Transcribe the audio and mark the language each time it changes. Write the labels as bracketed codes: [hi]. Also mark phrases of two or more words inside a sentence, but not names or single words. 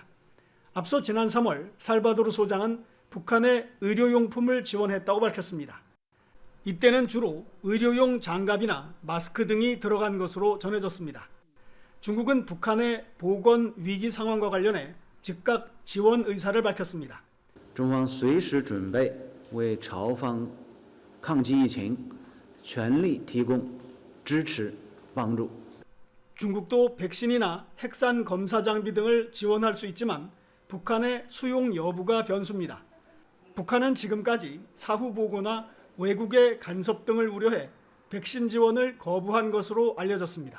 [ko] 앞서 지난 3월 살바도르 소장은 북한에 의료용품을 지원했다고 밝혔습니다. 이때는 주로 의료용 장갑이나 마스크 등이 들어간 것으로 전해졌습니다. 중국은 북한의 보건 위기 상황과 관련해 즉각 지원 의사를 밝혔습니다. [zh] 中方随时准备为朝方抗击疫情全力提供支持帮助。 [ko] 중국도 백신이나 핵산 검사 장비 등을 지원할 수 있지만 북한의 수용 여부가 변수입니다. 북한은 지금까지 사후 보고나 외국의 간섭 등을 우려해 백신 지원을 거부한 것으로 알려졌습니다.